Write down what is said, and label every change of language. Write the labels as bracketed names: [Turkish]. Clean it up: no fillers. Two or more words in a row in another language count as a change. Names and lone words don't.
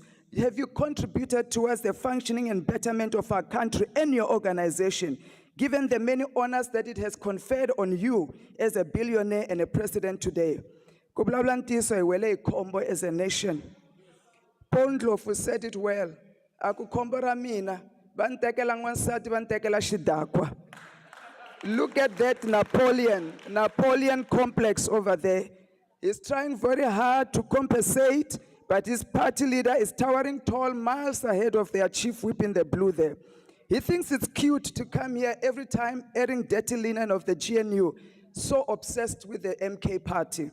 [English] Have you contributed towards the functioning and betterment of our country and your organization, given the many honors that it has conferred on you as a billionaire and a president today? As a nation. Paul Ndlovu said it well. [Tsonga] Akukhombo ra mina, va ni tekela n'wansati, va ni tekela xidakwa. [English] Look at that Napoleon complex over there. He's trying very hard to compensate, but his party leader is towering tall miles ahead of their chief whip in the blue there. He thinks it's cute to come here every time airing dirty linen of the GNU, so obsessed with the MK party.